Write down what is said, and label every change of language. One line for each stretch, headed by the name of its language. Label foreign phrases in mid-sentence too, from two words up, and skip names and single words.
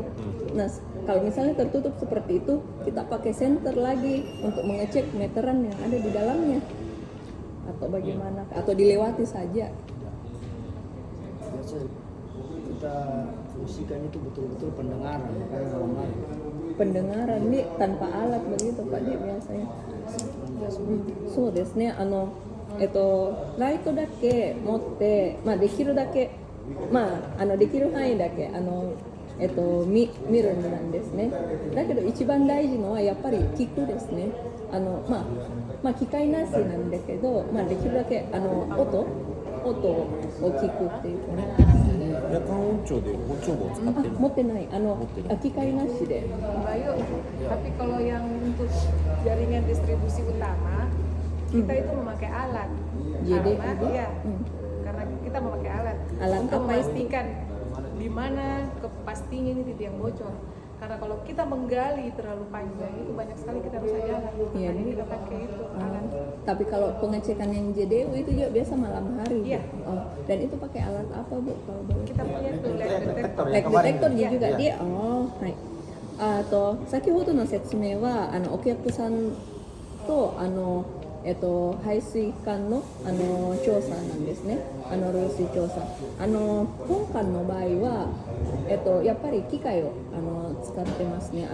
Indonesian: Nah kalau misalnya tertutup seperti itu, kita pakai senter lagi untuk mengecek meteran yang ada di dalamnya atau bagaimana, atau dilewati saja. Biasa kita fungsikan itu betul-betul pendengaran, makanya malam hari. Pendengaran ini tanpa alat begitu Pak Di biasanya.
Japanese: そうですね。ライトだけ持って、できるだけ、できる範囲だけ見るんですね。だけど一番大事のはやっぱり聞くですね。機械なしなんだけど、できるだけ音を聞くっていうね。夜間音調で音調棒を使ってるの？持ってない。機械なしで。
Indonesian: Bayu, tapi kalau yang untuk jaringan distribusi utama, kita itu memakai alat. Jadi Karena kita memakai alat. Alat untuk apa itu? memastikan di mana pastinya ini titik yang bocor. Karena kalau kita menggali terlalu panjang itu banyak sekali kita rusak jalan. Iya, Jadi kita pakai itu alat. Tapi kalau pengecekan yang JDU itu juga biasa malam hari. Iya. Oh, dan itu pakai alat apa Bu? Kalau boleh? Kita punya tuh
English: leak detector. Leak detector
Indonesian: Iya. juga dia. Oh, hai.
Japanese: 先ほどの説明はお客さんと排水管の調査なんですね。漏水調査。本館の場合はやっぱり機械を使ってますね。